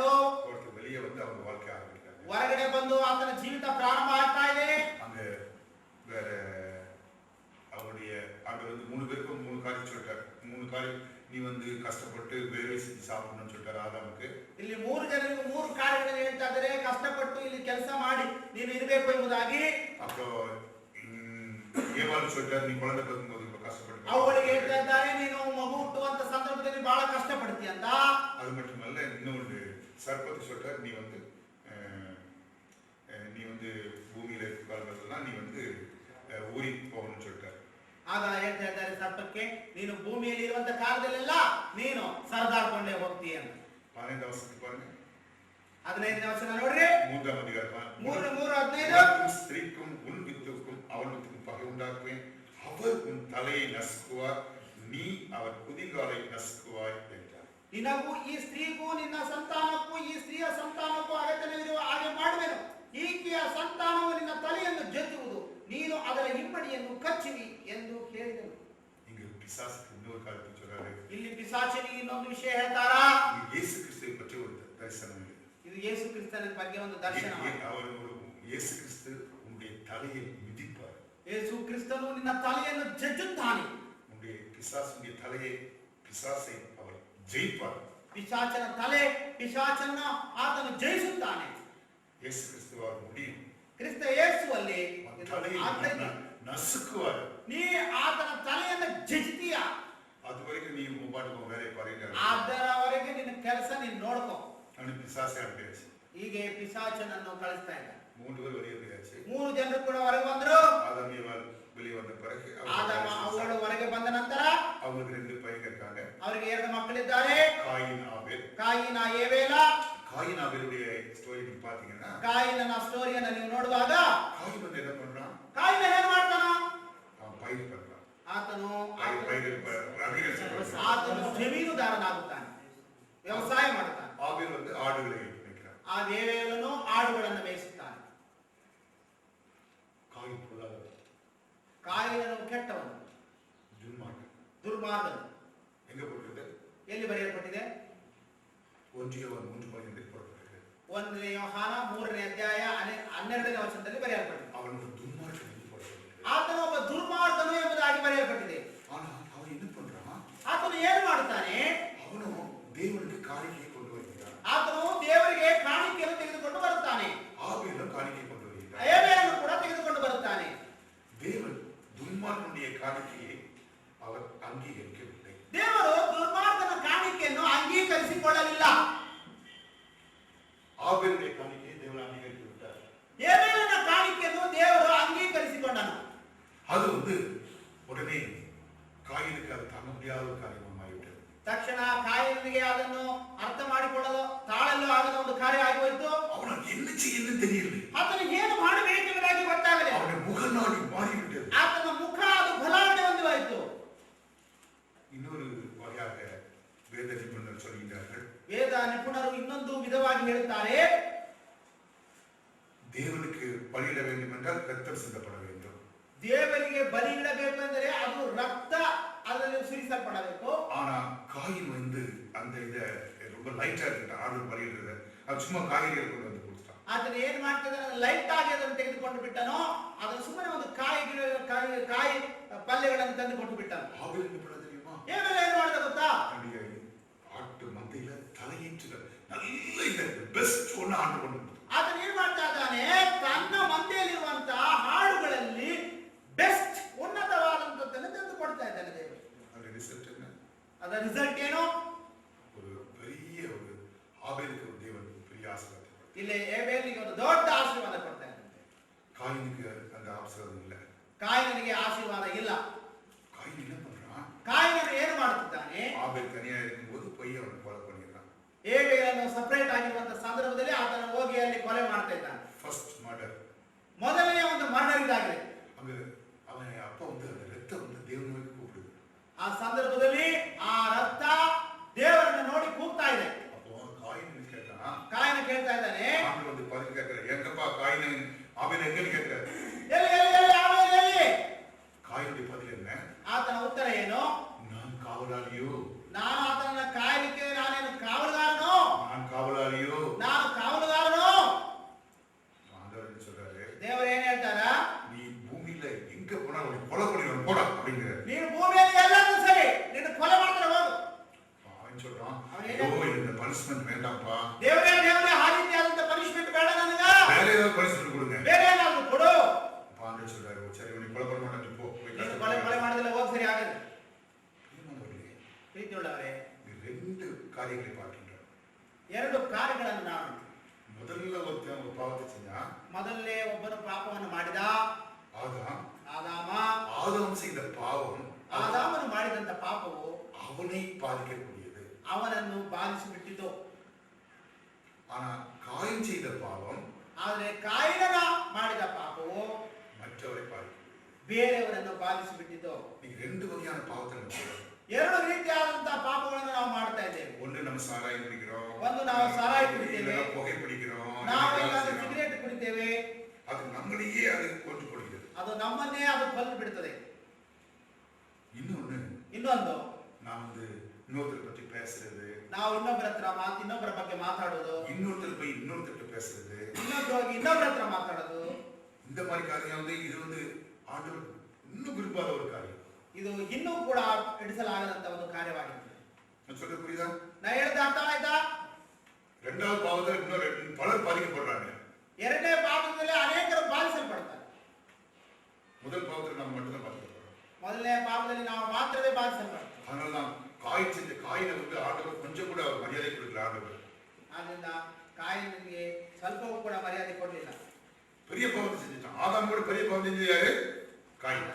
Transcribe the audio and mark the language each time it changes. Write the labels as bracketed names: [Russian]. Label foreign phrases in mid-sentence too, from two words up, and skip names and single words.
[Tamil] தோட்டத்துக்கு வெளியே வந்து அவங்க வாழ்க்கை ஆரம்பிக்கிறாங்க. [Kannada] ಹೊರಗಡೆ ಬಂದು ಆತನ ಜೀವಿತ ಪ್ರಾರಂಭ ಆಗ್ತಾ ಇದೆ. [Tamil] அங்க வேற அவருடைய அங்க வந்து 3 பேருக்கும் 3 காரியம் சொல்லிட்டாரு. 3 காரியம், நீ வந்து கஷ்டப்பட்டு வேலை செஞ்சு சாப்பிடணும்னு சொல்லிட்டாரு ஆதாமுக்கு. [Kannada] ಇಲ್ಲಿ 3 ಜನರಿಗೆ 3 ಕಾರ್ಯಗಳನ್ನು ಹೇಳ್ತಾ ಇದ್ದಾರೆ. ಕಷ್ಟಪಟ್ಟು ಇಲ್ಲಿ ಕೆಲಸ ಮಾಡಿ ನೀನು ಇರಬೇಕು ಎಂಬುದಾಗಿ. [Tamil] அப்புறம் ஏவாள் சொல்லிட்டாரு, நீ குழந்தை பிறக்கும்போது கஷ்டப்பட்டு. [Kannada] ಅವಳಿಗೆ ಹೇಳ್ತಾ ಇದ್ದಾರೆ, ನೀನು ಮಗು ಹುಟ್ಟುವಂತ ಸಂದರ್ಭದಲ್ಲಿ ಬಹಳ ಕಷ್ಟಪಡ್ತಿ ಅಂತ. [Tamil] அது மட்டுமல்ல, இன்னொன்று சர்ப்பத்தை சொல்லிட்டாரு, நீ வந்து பூமியில காலங்கள்லாம் நீ வந்து ஊறி போகணும்னு சொல்லிட்டாரு. [Kannada] ಆಗ ಹೇಳ್ತಾ ಇದ್ದಾರೆ ಸರ್ಪಕ್ಕೆ, ನೀನು ಭೂಮಿಯಲ್ಲಿ ಇರುವಂತ ಕಾಲದಲ್ಲೆಲ್ಲ ನೀನು ಸರದಾಡ್ಕೊಂಡೇ ಹೋಗ್ತೀಯ ಅಂತ. 15ನೇ ವಚನ பாருங்க. 15ನೇ ವಚನ ನೋಡ್ರಿ. [Tamil] 3ாம் அதிகாரம் 3:15. ஸ்திரீக்கும் உன் வித்துக்கும் அவள் வித்துக்கும் பகை உண்டாக்குவேன். அவர் உன் தலையை நசுக்குவார், நீ அவர் குதிங்காலை நசுக்குவாய் என்றார். [Kannada] ನಿನಗೂ ಈ ಸ್ತ್ರೀಗೂ ನಿನ್ನ ಸಂತಾನಕ್ಕೂ ಈ ಸ್ತ್ರೀಯ ಸಂತಾನಕ್ಕೂ ಅಗತ್ಯವಿರುವ ಹಾಗೆ ಮಾಡುವೆನು. ಈಕೆಯ ಸಂತಾನವು ನಿನ್ನ ತಲೆಯನ್ನು ಜಜ್ಜುವುದು, ನೀನು ಅದರ ಹಿಮ್ಮಡಿಯನ್ನು ಕಚ್ಚುವಿ ಎಂದು ಹೇಳಿದನು. [Tamil] இங்க பிசாசுக்கு இன்னொரு காரியத்தை சொல்றாரு. [Kannada] ಇಲ್ಲಿ ಪಿಶಾಚನಿಗೆ ಇನ್ನೊಂದು ವಿಷಯ ಹೇಳ್ತಾರಾ? [Tamil] இயேசு கிறிஸ்துவை பற்றி ஒரு தரிசனம் ಇದೆ. [Kannada] ಇದು ಯೇಸು ಕ್ರಿಸ್ತನ ಬಗ್ಗೆ ಒಂದು ದರ್ಶನ. [Tamil] அவர் இயேசு கிறிஸ்து உன்னுடைய தலையை மிதிப்பார். [Kannada] ಯೇಸು ಕ್ರಿಸ್ತನು ನಿನ್ನ ತಲೆಯನ್ನು ಜಜ್ಜುತ್ತಾನೆ. [Tamil] உன்னுடைய பிசாசுடைய தலையை, பிசாசை அவர் ஜெயிப்பார். [Kannada] ಪಿಶಾಚನ ತಲೆ, ಪಿಶಾಚನ ಆತನು ಜಯಿಸುತ್ತಾನೆ. ಯೇಸು ಕ್ರಿಸ್ತುವಾರ முடியும். ಕ್ರಿಸ್ತ ಯೇಸುವಲ್ಲಿ [Tamil] நசுக்குவார். [Kannada] ನೀ ಆತನ ತಲೆಯನ್ನು ಜಜ್ತೀಯ. [Tamil] அதுவரைக்கும் நீ முப்பாட்டுக்கு வேலையை பாருங்க. [Kannada] ಅದರವರೆಗೆ ನಿನ್ನ ಕೆಲಸ ನೀನು ನೋಡ್ಕೋ. ಅವನು ಪಿಶಾಚ ಆಗ್ಬೇಕು. ಹೀಗೆ ಪಿಶಾಚನನ್ನು ಕಳಿಸ್ತಾ ಇದ್ದ. [Tamil] 3 பேர் வெளியே போயாச்சு. [Kannada] 3 ಜನರು ಕೂಡ ಹೊರಗೆ ಬಂದ್ರು. [Tamil] ஆதாம் ஏவாள் வெளியே வந்த பிறகு [Kannada] ಆದಾಮ ಅವಳು ಹೊರಗೆ ಬಂದ ನಂತರ [Tamil] அவங்களுக்கு 2 பையங்க இருக்காங்க. [Kannada] ಅವರಿಗೆ 2 ಮಕ್ಕಳಿದ್ದಾರೆ. [Tamil] காயின் ஆபேல். [Kannada] ಕಾಯಿನ ಏಬೇಲ. [Tamil] காயின் ஆபேலுடைய ஸ்டோரி நீங்க பாத்தீங்கன்னா [Kannada] ಕಾಯಿನನ ಸ್ಟೋರಿಯನ್ನು ನೀವು ನೋಡುವಾಗ [Tamil] காயின் வந்து என்ன பண்றான்? [Kannada] ಕಾಯಿನ ಏನು ಮಾಡ್ತಾನ? [Tamil] பயிர் பண்றான். [Kannada] ಆತನು ಜಮೀನುದಾರನಾಗುತ್ತಾನೆ, ವ್ಯವಸಾಯ ಮಾಡುತ್ತಾನೆ. [Tamil] ஆபேல் வந்து ஆடுகளை மேய்க்கிறான். [Kannada] ಆ ಏಬೇಲನು ಆಡುಗಳನ್ನು ಮೇಯಿಸುತ್ತಾನೆ. [Tamil] காயின் பொல்லாதவன். [Kannada] ಕಾಯಿನನು ಕೆಟ್ಟವನು, ದುರ್ಮಾರ್ಗನು. [Tamil] எங்க போட்டிருக்கு? [Kannada] ಎಲ್ಲಿ ಬರೆಯಲ್ಪಟ್ಟಿದೆ? [Tamil] 1 யோவான் 3:12 போட்டிருக்கு. [Kannada] 1 ಯೋಹಾನ 3ನೇ ಅಧ್ಯಾಯ 12ನೇ ವಚನದಲ್ಲಿ ಬರೆಯಲ್ಪಟ್ಟಿದೆ. ಅವನು ದುರ್ಮಾರ್ಗನು ಎಂದು போட்டிருக்கு. ಆತನು ಒಬ್ಬ ದುರ್ಮಾರ್ಗನು ಎಂಬುದಾಗಿ ಬರೆಯಲ್ಪಟ್ಟಿದೆ. [Tamil] ஆனா அவன் என்ன பண்றான்? [Kannada] ಆತನು ಏನು ಮಾಡುತ್ತಾನೆ? ಅವನು ದೇವರಿಗೆ ಕಾಣಿಕೆ ಕೊಂಡು ಹೋಗಿದ್ದಾನೆ. ಆತನು ದೇವರಿಗೆ ಕಾಣಿಕೆಯನ್ನು ತೆಗೆದುಕೊಂಡು ಬರುತ್ತಾನೆ. ஆபேல் ಕಾಣಿಕೆ ಕೊಂಡು ಹೋಗಿದ್ದಾನೆ. ಏಬೇಲನು ಕೂಡ ತೆಗೆದುಕೊಂಡು ಬರುತ್ತಾನೆ. [Tamil] தேவன் துன்மார்க்கனுடைய காணிக்கையை அவர் அங்கீகரிக்கவில்லை. [Kannada] ದೇವರು ದುರ್ಮಾರ್ಗನ ಕಾಣಿಕೆಯನ್ನು ಅಂಗೀಕರಿಸಿಕೊಳ್ಳಲಿಲ್ಲ. [Tamil] ஆபேலுடைய காணிக்கையை தேவன் அங்கீகரித்து விட்டார். [Kannada] ಏಬೇಲನ ಕಾಣಿಕೆಯನ್ನು ದೇವರು ಅಂಗೀಕರಿಸಿಕೊಂಡನು. [Tamil] அது வந்து உடனே [Kannada] ಕಾಯಿನಕ್ಕೆ ಅದು [Tamil] ತಾங்க முடியாத ஒரு ಕಾರ್ಯமாகிவிட்டது. [Kannada] ತಕ್ಷಣ ಕಾಯಿನಿಗೆ ಅದನ್ನು ಅರ್ಥ ಮಾಡಿಕೊಳ್ಳಲು ತಾಳಲು ಆಗದ ಒಂದು ಕಾರ್ಯ ಆಗಿ ಹೋಯಿತು. [Tamil] அவனுக்கு என்ன செய்யணும்னு தெரியல. [Kannada] ಆತನಿಗೆ ಏನು ಮಾಡಬೇಕೆಂಬುದಾಗಿ ಗೊತ್ತಾಗಲಿಲ್ಲ. [Tamil] அவன முகநாடி மாறிவிட்டது. [Kannada] ಆತನ ಮುಖ ಅದು ಬದಲಾವಣೆ ಹೊಂದಿವಾಯಿತು. [Tamil] இன்னொரு வகையாக வேத நிபுணர் சொல்கிறார்கள். [Kannada] ವೇದ ನಿಪುಣರು ಇನ್ನೊಂದು ವಿಧವಾಗಿ ಹೇಳುತ್ತಾರೆ, [Tamil] தேவனுக்கு பலியிட வேண்டும் என்றால் ரத்தம் சிந்தப்பட வேண்டும். [Kannada] ದೇವರಿಗೆ ಬಲಿ ಇಡಬೇಕು ಎಂದರೆ ಅದು ರಕ್ತ ಅದರಲ್ಲಿ ಸುರಿಸಲ್ಪಡಬೇಕು. [Tamil] ஆனா காயின் வந்து அந்த இத ரொம்ப லைட்டா இருக்கு. ஆடு பலியிடுறது அது சும்மா காய்கறிகள் கொண்டு வந்து கொடுத்தான். [Kannada] ಆತನು ಏನು ಮಾಡ್ತಿದ್ದಾನೆ? ಲೈಟ್ ಆಗಿ ಅದನ್ನು ತೆಗೆದುಕೊಂಡು ಬಿಟ್ಟನೋ, ಅದನ್ನು ಸುಮ್ಮನೆ ಒಂದು ಕಾಯಿ ಪಲ್ಯಗಳನ್ನು ತಂದು ಕೊಟ್ಟು ಬಿಟ್ಟನು. [Tamil] ஆபேல் என்ன பண்ண தெரியுமா? [Kannada] ಏಬೇಲ ಏನು ಮಾಡಿದ ಗೊತ್ತಾ? [Tamil] ஆட்டு மந்தையில தலையீற்றுல நல்ல இந்த பெஸ்ட் ஒன்னு ஆண்டு கொண்டு கொடுத்தான். [Kannada] ಆತನು ಏನು ಮಾಡ್ತಾ ಇದ್ದಾನೆ? ತನ್ನ ಮಂದೆಯಲ್ಲಿರುವಂತಹ ಹಾಡುಗಳಲ್ಲಿ ಬೆಸ್ಟ್ ಉನ್ನತವಾದಂತದ್ದನ್ನು ತಂದು ಕೊಡ್ತಾ ಇದ್ದಾನೆ ದೇವರು. ಅದರ ರಿಸಲ್ಟ್ என்ன? ಅದರ ರಿಸಲ್ಟ್ ಏನು? [Tamil] ஒரு பெரிய ஒரு ஆபேலுக்கு தேவன் பெரிய ஆசீர்வாதம். [Kannada] ಇಲ್ಲಿ ಏಬೇಲಿಗೆ ಒಂದು ದೊಡ್ಡ ಆಶೀರ್ವಾದ ಕೊಡ್ತಾ ಇದ್ದಾನೆ. [Tamil] காயினுக்கு அந்த ஆசீர்வாதம் இல்ல. [Kannada] ಕಾಯಿನನಿಗೆ ಆಶೀರ್ವಾದ ಇಲ್ಲ. [Tamil] காயின் என்ன பண்றான்? [Kannada] ಕಾಯಿನನು ಏನು ಮಾಡುತ್ತಿದ್ದಾನೆ? [Tamil] ஆபேல் தனியா இருக்கும்போது போய் அவனை கொலை பண்ணிடுறான். [Kannada] ಏಬೇಲನು ಸಪರೇಟ್ ಆಗಿರುವಂತಹ ಸಂದರ್ಭದಲ್ಲಿ ಆತನ ಹೋಗಿ ಅಲ್ಲಿ ಕೊಲೆ ಮಾಡ್ತಾ ಇದ್ದಾನೆ. [English] First murder. [Kannada] ಮೊದಲನೇ ಒಂದು ಮರ್ಡರ್ ಇದಾಗಿದೆ. [Tamil] அங்க அவன் அப்பா வந்து அந்த ரத்தம் வந்து தேவனை நோக்கி கூப்பிடுது. [Kannada] ಆ ಸಂದರ್ಭದಲ್ಲಿ ಆ ರಕ್ತ ದೇವರನ್ನು ನೋಡಿ ಕೂಗ್ತಾ ಇದೆ. [Tamil] அப்போ காயின் கேட்டான். [Kannada] ಕಾಯಿನ ಕೇಳ್ತಾ ಇದ್ದಾನೆ. [Tamil] ஆண்டவர் வந்து பதில் கேட்கிறார். எங்கப்பா காயின் ஆபேல் எங்கன்னு கேட்கிறார். [Kannada] ಎಲ್ಲಿ ಎಲ್ಲಿ ಎಲ್ಲಿ ಆಮೇಲೆ ಎಲ್ಲಿ? [Tamil] காயினுடைய பதில் என்ன? [Kannada] ಆತನ ಉತ್ತರ ಏನು? [Tamil] நான் காவலாளியோ. [Kannada] ನಾನು ಆತನನ್ನ ಕಾಯಲಿಕ್ಕೆ ನಾನೇನು ಕಾವಲುಗಾರನೋ? [Tamil] நான் காவலாளியோ. [Kannada] ನಾನು ಕಾವಲುಗಾರನೋ? [Tamil] ஆண்டவர் என்ன சொல்றாரு? [Kannada] ದೇವರು ಏನ್ ಹೇಳ್ತಾರ? [Tamil] நீ பூமியில எங்க போனா உன்னை கொலை பண்ணிடுவான் போடா அப்படிங்கிறார். [Kannada] ನೀನು ಭೂಮಿಯಲ್ಲಿ ಎಲ್ಲರೂ ಸರಿ, ನಿನ್ನ ಕೊಲೆ ಮಾಡ್ತಾರೆ ಹೋಗು. [Tamil] அவன் சொல்றான், ஐயோ இந்த பனிஷ்மென்ட் வேண்டாம்ப்பா. [Kannada] ದೇವರೇ ಆ ರೀತಿಯಾದಂತ ಪನಿಷ್ಮೆಂಟ್ ಬೇಡ ನನಗ. [Tamil] வேற ஏதாவது பனிஷ்மென்ட் கொடுங்க. [Kannada] ಬೇರೆ ಏನಾದ್ರು ಕೊಡು. [Tamil] ஆண்டவர் சொல்றாரு, சரி உன்னை கொலை பண்ண மாட்டேன் போ. [Kannada] ನೀನು ಕೊಲೆ ಮಾಡಿದ್ರೆ ಹೋಗಿ ಸರಿ ಆಗಲ್ಲ. ಪ್ರೀತಿಯುಳ್ಳವರೇ, [Tamil] ரெண்டு காரியங்களை பார்க்கின்றோம். [Kannada] 2 ಕಾರ್ಯಗಳನ್ನು ನಾವು [Tamil] முதல்ல ஒருத்தன் ஒரு பாவத்தை செஞ்சான். [Kannada] ಮೊದಲನೇ ಒಬ್ಬನು ಪಾಪವನ್ನು ಮಾಡಿದ. [Tamil] ஆதாம் செய்த பாவம், [Kannada] ಆದಾಮನು ಮಾಡಿದಂತ ಪಾಪವು [Tamil] அவனை பாதிக்கக்கூடியது. [Kannada] ಅವನನ್ನು ಬಾಧಿಸಿಬಿಟ್ಟಿತು. [Tamil] ஆனா காயின் செய்த பாவம், [Kannada] ಆದರೆ ಕಾಯಿನನ ಮಾಡಿದ ಪಾಪವು [Tamil] மற்றவரை பாதிக்கும். [Kannada] ಬೇರೆಯವರನ್ನು ಬಾಧಿಸಿಬಿಟ್ಟಿತು. [Tamil] நீங்க 2 வகையான பாவத்தை நடக்கிறோம். [Kannada] 2 ರೀತಿಯಾದಂತಹ ಪಾಪಗಳನ್ನು ನಾವು ಮಾಡ್ತಾ ಇದ್ದೇವೆ. [Tamil] ஒன்று நம்ம சாராயம் குடிக்கிறோம், [Kannada] ಒಂದು ನಾವು ಸಾರಾಯಿ ಕುಡಿತೇವೆ, [Tamil] புகை பிடிக்கிறோம், [Kannada] ನಾವು ಏನಾದರೂ ಸಿಗರೇಟ್ ಕುಡಿತೇವೆ. [Tamil] அது நம்மளையே அது கொண்டு கொடுக்கிறது. [Kannada] ಅದು ನಮ್ಮನ್ನೇ ಅದು ಕೊಲ್ಲು ಬಿಡುತ್ತದೆ. ಇನ್ನೊಂದು [Tamil] நான் வந்து இன்னொருத்தரை பற்றி பேசுறது, [Kannada] ನಾವು ಇನ್ನೊಬ್ಬರ ಬಗ್ಗೆ ಮಾತಾಡೋದು, [Tamil] இன்னொருத்தர் போய் இன்னொருத்தர் பேசுறது, [Kannada] ಇನ್ನೊಬ್ಬರ ಹತ್ರ ಮಾತಾಡೋದು, [Tamil] இந்த மாதிரி காரியம் வந்து இது வந்து ஆண்டவர் இன்னும் விரும்பாத ஒரு காரியம். [Kannada] ಇದು ಇನ್ನೂ ಕೂಡ ಎಡಿಸಲಾಗದಂತ ಒಂದು ಕಾರ್ಯವಾಗಿದೆ. [Tamil] நான் சொல்றது புரியுதா? [Kannada] ನಾ ಹೇಳಿದ ಅರ್ಥ ಆಯ್ತಾ? [Tamil] இரண்டாவது பாவத்தில் இன்னும் பலர் பாதிக்கப்படுறாங்க. [Kannada] ಎರಡನೇ ಪಾಪದಲ್ಲಿ ಅನೇಕರು ಬಾಧಿಸಲ್ಪಡ್ತಾರೆ. [Tamil] முதல் பாவத்தில் நம்ம மட்டும் தான் பாதிக்கப்படுறோம். [Kannada] ಮೊದಲನೇ ಪಾಪದಲ್ಲಿ ನಾವು ಮಾತ್ರವೇ ಬಾಧಿಸಲ್ಪಡ್ತೇವೆ. [Tamil] அதனால தான் காயின் செஞ்ச காயினை வந்து ஆண்டவர் கொஞ்சம் கூட அவர் மரியாதை கொடுக்கல. ஆண்டவர் [Kannada] ಆದ್ದರಿಂದ ಕಾಯಿನಿಗೆ ಸ್ವಲ್ಪವೂ ಕೂಡ ಮರ್ಯಾದೆ ಕೊಡಲಿಲ್ಲ. [Tamil] பெரிய பாவத்தை செஞ்சுட்டான். ஆதாம் கூட பெரிய பாவம் செஞ்சது யாரு? காயின்.